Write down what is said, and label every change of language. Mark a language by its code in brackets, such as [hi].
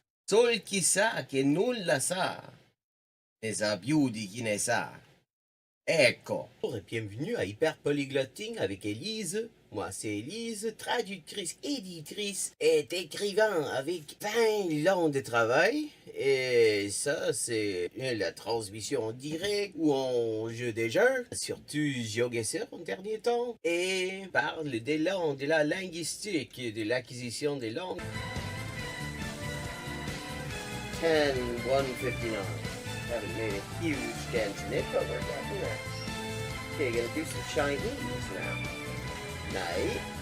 [it] Sol chi sa che nulla sa, ne sa più di chi ne sa. Ecco. [fr] Bonjour et bienvenue à Hyperpolyglotting avec Elise. Moi, c'est Elise, traductrice, éditrice et écrivain avec 20 ans de travail. Et ça, c'est la transmission en direct ou en jeu des jeux, surtout GeoGuessr en dernier temps. Et parle des langues, de la linguistique, de l'acquisition des langues. 10-159. [en] Haven't made a huge dent in it, but we're getting there. Okay, gonna do some Chinese now. [sv] Nej.